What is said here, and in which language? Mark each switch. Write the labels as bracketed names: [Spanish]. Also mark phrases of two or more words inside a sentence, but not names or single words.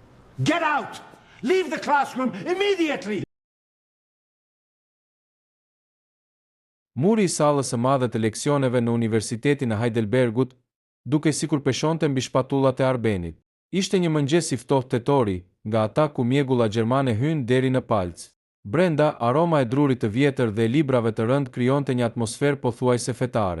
[English] Get out! Leave the classroom immediately! [Albanian] Muri i sallës së madhe të leksioneve në Universitetin e Heidelbergut, duke sikur peshonte mbi shpatullat e Arbenit. Ishte një mëngjes i ftohtë tetori, nga ata ku mjegulla gjermane hyn deri në palc. Brenda, aroma e drurit të vjetër dhe librave të rënd krijonte një atmosferë pothuajse fetare.